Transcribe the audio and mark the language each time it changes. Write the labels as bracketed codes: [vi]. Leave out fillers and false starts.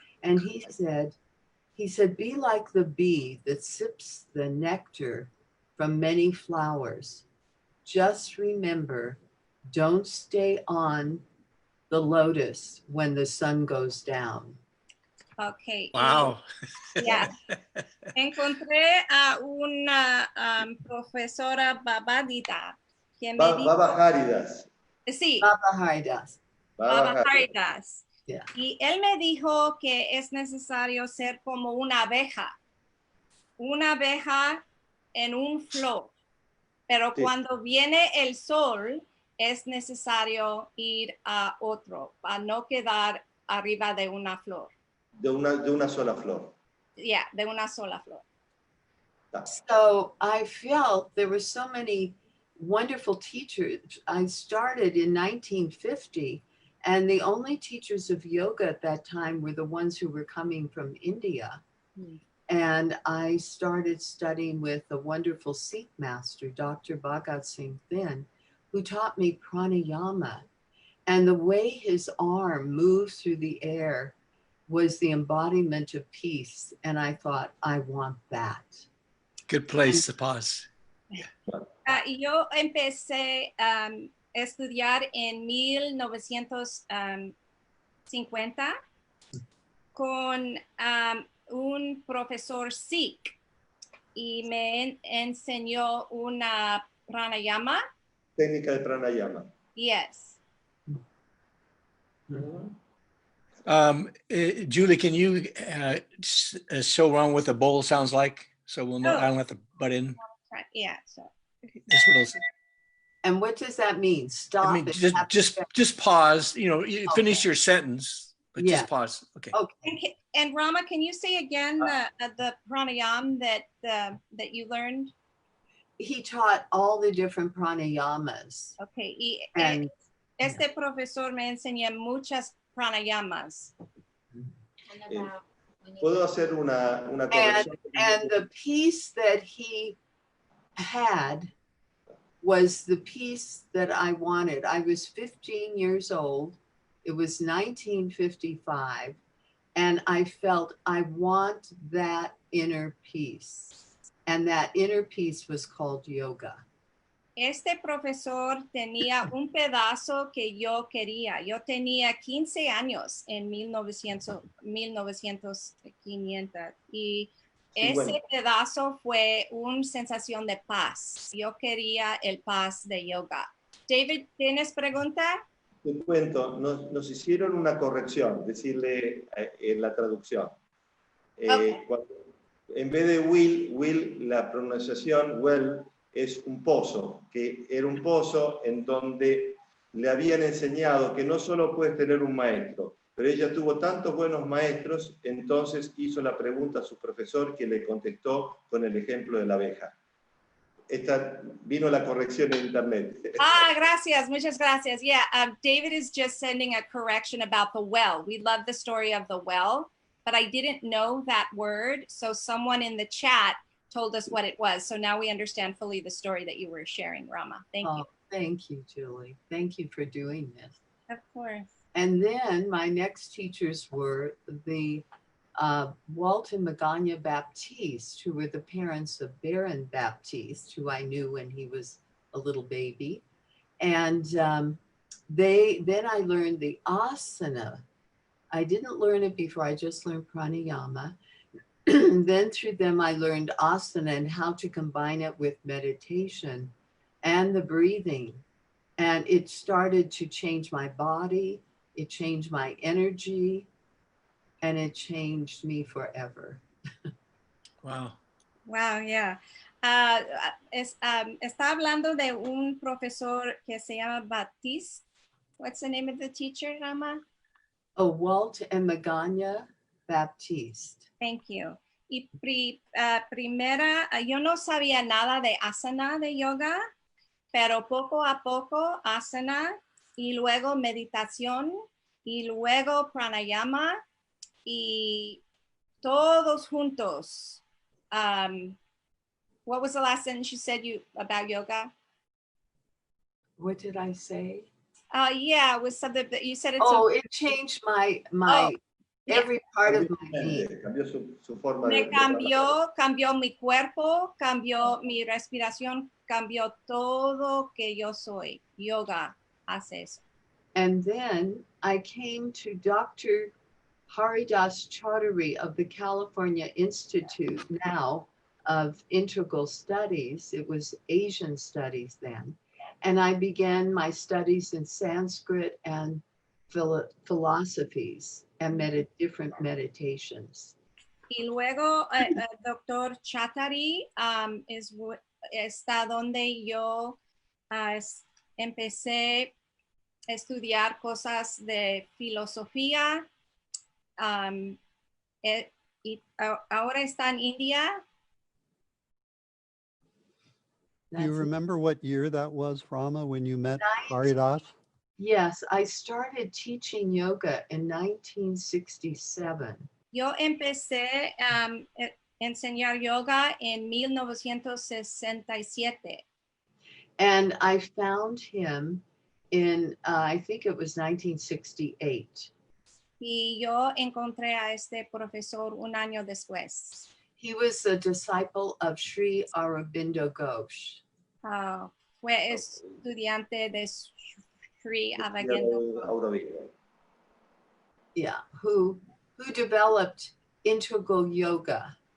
[en] And he said, be like the bee that sips the nectar from many flowers. Just remember, don't stay on the lotus when the sun goes down. Okay. Wow. Yeah. [es] Encontré a una profesora babadita que me dijo. Baba Haridas. Sí. Baba Haridas. Baba Haridas. [en] Yeah. [es] Y él me dijo que es necesario ser como una abeja en un flor, pero Sí. cuando viene el sol es necesario ir a otro para no quedar arriba de una flor. De una sola flor. Yeah, de una sola flor. [en] So I felt there were so many wonderful teachers. I started in 1950, and the only teachers of yoga at that time were the ones who were coming from India. And I started studying with a wonderful Sikh master, Dr. Bhagat Singh Thin, who taught me pranayama. And the way his arm moved through the air was the embodiment of peace. And I thought, I want that. Good place to pause. [es] Yo empecé a estudiar en 1950 con un profesor Sikh y me enseñó una pranayama. Técnica de pranayama. [en] Yes. Julie, can you show Ron what the bowl sounds like? So we'll know. I don't have to butt in. Yeah. So. That's what it'll say. And what does that mean? Stop. I mean, it. just pause. You know, you finish your sentence, but Yeah. just pause. Okay. Okay. And Rama, can you say again the pranayama that you learned? He taught all the different pranayamas. Okay. Y And [es] este profesor me enseña muchas pranayamas. Puedo hacer una corrección. [en] and the piece that he had was the piece that I wanted. I was 15 years old. It was 1955. And I felt I want that inner peace. And that inner peace was called yoga. [es] Este profesor tenía un pedazo que yo quería. Yo tenía 15 años en 1900 y ese pedazo fue una sensación de paz. Yo quería el paz de yoga. David, ¿tienes pregunta? Te cuento, nos hicieron una corrección, decirle en la traducción. En vez de will, la pronunciación well es un pozo, que era un pozo en donde le habían enseñado que no solo puedes tener un maestro, pero ella tuvo tantos buenos maestros, entonces hizo la pregunta a su profesor, que le contestó con el ejemplo de la abeja. Vino la corrección en internet. Gracias, muchas gracias. [en] Yeah, David is just sending a correction about the well. We love the story of the well, but I didn't know that word, so someone in the chat told us what it was. So now we understand fully the story that you were sharing, Rama. Thank you. Thank you, Julie. Thank you for doing this. Of course. And then my next teachers were the Walt and Magana Baptiste, who were the parents of Baron Baptiste, who I knew when he was a little baby. And then I learned the asana. I didn't learn it before, I just learned pranayama. Then through them, I learned asana and how to combine it with meditation and the breathing. And it started to change my body, it changed my energy, and it changed me forever. Wow. Wow, yeah. [es] Está hablando de un profesor que se llama Baptiste. [en] What's the name of the teacher, Rama? Oh, Walt and Magana Baptiste. Thank you. [es] Y primera, yo no sabía nada de asana de yoga, pero poco a poco asana y luego meditación y luego pranayama y todos juntos. [en] What was the last sentence you said about yoga? What did I say? Yeah, it was something that you said. It changed my every part of my being. [es] Cambió su forma Me cambió mi cuerpo, cambió mi respiración, cambió todo que yo soy. Yoga hace eso. [en] And then I came to Dr. Haridas Chaudhary of the California Institute now of Integral Studies. It was Asian Studies then. And I began my studies in Sanskrit and philosophies and different meditations. [es] Y luego Dr. Chaudhary is está donde yo empecé a estudiar cosas de filosofía. Y ahora está en India. [en] Do you remember what year that was, Rama, when you met Haridas? Yes, I started teaching yoga in 1967. [es] Yo empecé a enseñar yoga en 1967. [en] And I found him in, I think it was 1968. [es] Y yo encontré a este profesor un año después. [en] He was a disciple of Sri Aurobindo Ghosh. [es] Fue estudiante de Sri Aurobindo. [en] Yeah, who developed integral yoga.